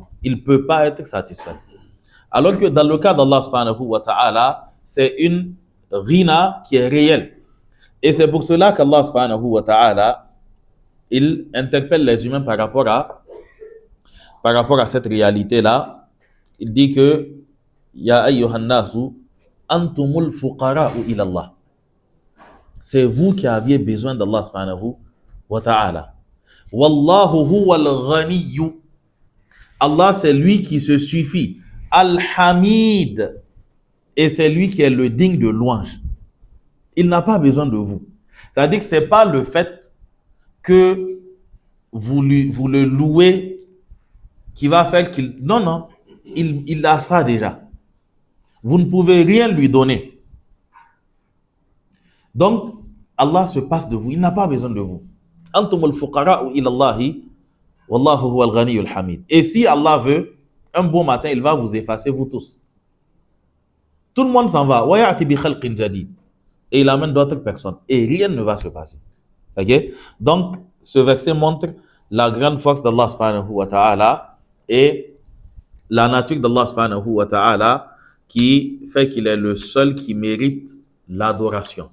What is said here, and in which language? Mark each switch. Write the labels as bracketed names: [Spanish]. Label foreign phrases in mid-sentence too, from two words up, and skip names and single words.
[French] Il ne peut pas être satisfait. Alors que dans le cas d'Allah [Arabic] سبحانه وتعالى, [French] c'est une rina qui est réelle. Et c'est pour cela qu'Allah [Arabic] سبحانه وتعالى, [French] il interpelle les humains par rapport à cette réalité-là. Il dit que [Arabic] يا أيها الناس أنتم الفقراء إلى الله. [French] C'est vous qui aviez besoin d'Allah [Arabic] سبحانه وتعالى. والله هو الغني. [French] Allah, c'est lui qui se suffit. Al-Hamid. Et c'est lui qui est le digne de louange. Il n'a pas besoin de vous. C'est-à-dire que ce n'est pas le fait que vous le louez qui va faire qu'il... Non, non. Il a ça déjà. Vous ne pouvez rien lui donner. Donc, Allah se passe de vous. Il n'a pas besoin de vous. [Arabic] أنتم الفقراء إلى الله والله هو الغني الحميد. [French] Et si Allah veut, un bon matin, il va vous effacer, vous tous. Tout le monde s'en va. [Arabic] ويأت بخلق جديد. [French] Et il amène d'autres personnes. Et rien ne va se passer. Ok? Donc, ce verset montre la grande force d'Allah [Arabic] سبحانه وتعالى [French] et la nature d'Allah [Arabic] سبحانه وتعالى [French] qui fait qu'il est le seul qui mérite l'adoration.